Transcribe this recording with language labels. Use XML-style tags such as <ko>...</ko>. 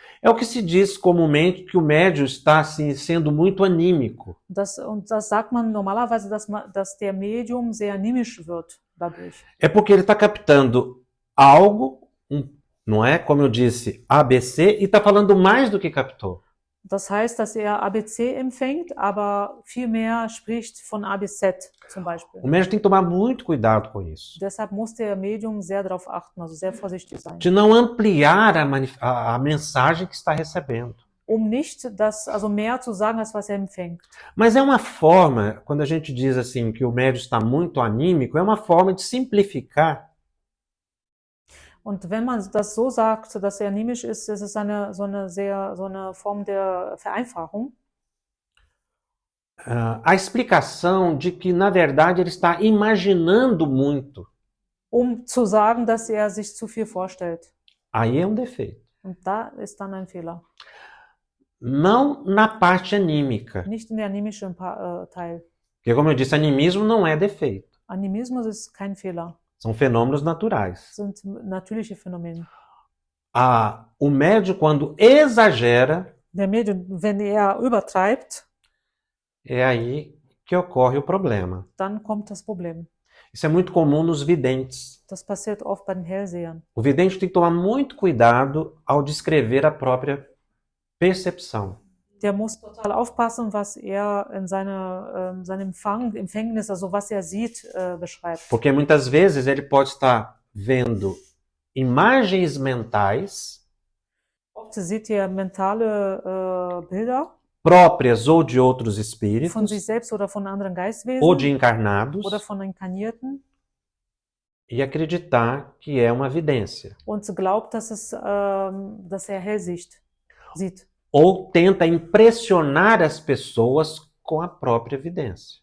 <pt>É o que se diz comumente que o médium está assim, sendo muito anímico.</pt> <de>Das sagt man normalerweise, dass der Medium sehr animisch wird dadurch.</de> <pt>É porque ele está captando algo, não é? Como eu disse, ABC, e está falando mais do que captou.</pt> <de>Das heißt, dass er ABC empfängt, aber viel mehr spricht von A bis Z zum Beispiel.</de> <pt>O médium tem que tomar muito cuidado com isso,</pt> <de>Deshalb muss der Medium sehr darauf achten, also sehr vorsichtig sein,</de> <pt>de não ampliar a mensagem que está recebendo.</pt> <de>nicht also mehr zu sagen, als was er empfängt.</de> <pt>Mas é uma forma, quando a gente diz assim que o médium está muito anímico, é uma forma de simplificar</pt> <de>Und wenn man das so sagt, dass er animisch ist, ist es so eine Form der Vereinfachung.</de> <pt>a explicação de que, na verdade, ele está imaginando muito.</pt> <de>Zu sagen, dass er sich zu viel vorstellt.</de> <pt>Aí é um defeito.</pt> <de>Und da ist dann ein Fehler.</de> <pt>Não na parte anímica.</pt> <de>Nicht in der animischen Teil.</de> <pt>Porque, como eu disse, animismo não é defeito.</pt> <de>Animismus ist kein Fehler.</de> <pt>São fenômenos naturais.</pt> <de>Sind natürliche Phänomene.</de> <pt>O médium, quando exagera,</pt> <de>Der Medium, wenn er übertreibt,</de> <pt>é aí que ocorre o problema.</pt> <de>dann kommt das Problem.</de> <pt>Isso é muito comum nos videntes.</pt> <de>Das passiert oft bei den Hellsehern.</de> <pt>O vidente tem que tomar muito cuidado ao descrever a própria percepção.</pt> <de>Der muss total aufpassen, was er in seinem Empfängnis, also was er sieht, beschreibt.</de> <pt>Porque muitas vezes ele pode estar vendo imagens mentais</pt> <de>Oft sieht er mentale Bilder</de> <pt>próprias ou de outros</pt> <de>von</de> <pt>espíritos</pt> <de>sich selbst oder von anderen</de> <pt>ou</pt> <de>Geistwesen</de> <pt>de encarnados</pt> <de>oder von Inkarnierten</de> <pt>e acreditar que é uma vidência.</pt> <de>und glaubt, dass er Hellsicht sieht.</de> <pt>Ou tenta impressionar as pessoas com a própria evidência.</pt>